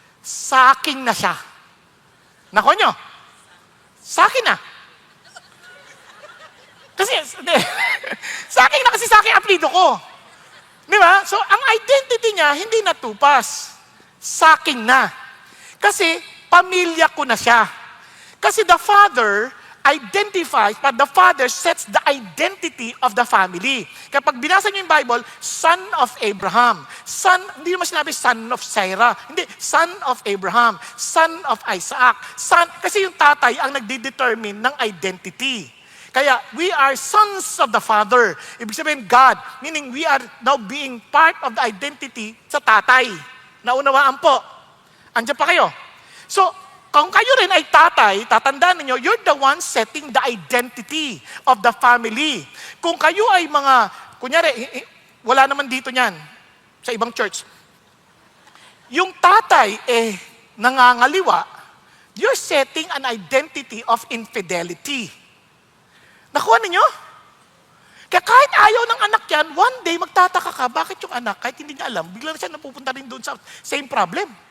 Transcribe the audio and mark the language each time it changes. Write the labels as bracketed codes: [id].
[tl] Saking na siya. Nako nyo? Sakin na. Kasi, saking na kasi saking apelido ko. Di ba? So, ang identity niya, hindi na Tupas. Saking na. Kasi, pamilya ko na siya. [en] Kasi the Father identifies, but the Father sets the identity of the family. [tl] Kapag binasa niyo yung Bible, [en] son of Abraham. [tl] Son, hindi naman sinabi [en] son of Sarah. [tl] Hindi, [en] son of Abraham. Son of Isaac. [tl] Son, kasi yung tatay ang nagdedetermine ng identity. [en] Kaya, we are sons of the Father. [tl] Ibig sabihin, [en] God. Meaning, we are now being part of the identity [tl] sa tatay. Naunawaan po. Andiyan pa kayo. So, kung kayo rin ay tatay, tatandaan ninyo, [en] you're the one setting the identity of the family. [tl] Kung kayo ay mga, kunyari, wala naman dito niyan, sa ibang church. Yung tatay, nangangaliwa, [en] you're setting an identity of infidelity. [tl] Nakuha ninyo? Kaya kahit ayaw ng anak yan, one day magtataka ka, bakit yung anak, kahit hindi niya alam, bigla na siya napupunta rin doon sa same problem.